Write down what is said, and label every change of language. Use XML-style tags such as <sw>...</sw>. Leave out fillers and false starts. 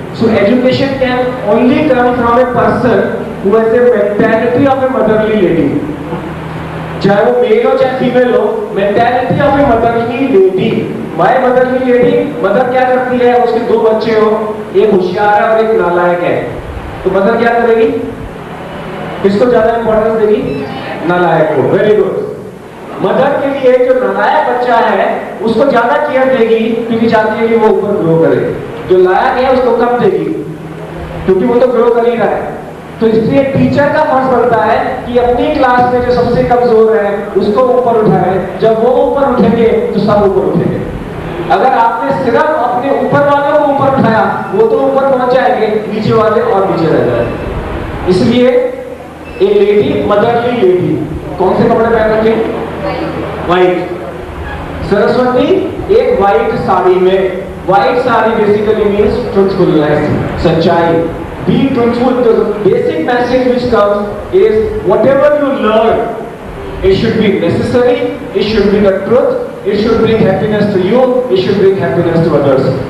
<en>So education can only come from a person who has a mentality of a motherly lady.</en> <hi>चाहे वो mail हो चाहे female हो,</hi> <en>Mentality of a motherly lady. My motherly lady,</en> <hi>mother क्या करती है? उसके 2 बच्चे हो, एक होशियार है और एक नालायक है, तो मदर क्या करेगी? किसको ज्यादा इंपॉर्टेंस देगी? नालायक को.</hi> <en>Very good.</en> <hi>मदर के लिए जो नालायक बच्चा है उसको ज्यादा केयर देगी क्योंकि चाहती है कि वो ऊपर ग्रो करे. जो लायक है उसको कम देगी क्योंकि वो तो ग्रो कर ही रहा है. तो इसलिए टीचर का फर्ज बनता है कि अपनी क्लास में जो सबसे कमजोर है उसको ऊपर उठाए. जब वो ऊपर उठेंगे तो सब ऊपर उठेंगे. अगर आपने सिर्फ अपने ऊपर वालों को ऊपर उठाया, वो तो ऊपर पहुंच जाएंगे, नीचे वाले और नीचे रह जाएंगे. इसलिए</hi> <en>a lady, motherly lady,</en> <hi>कौन से कपड़े पहन रखे? व्हाइट. सरस्वती एक व्हाइट साड़ी में.</hi> <en>white sari basically means truthfulness,</en> <hi>सच्चाई.</hi> <en>Be truthful. The basic message which comes is whatever you learn, it should be necessary, it should be the truth, it should bring happiness to you, it should bring happiness to others.</en>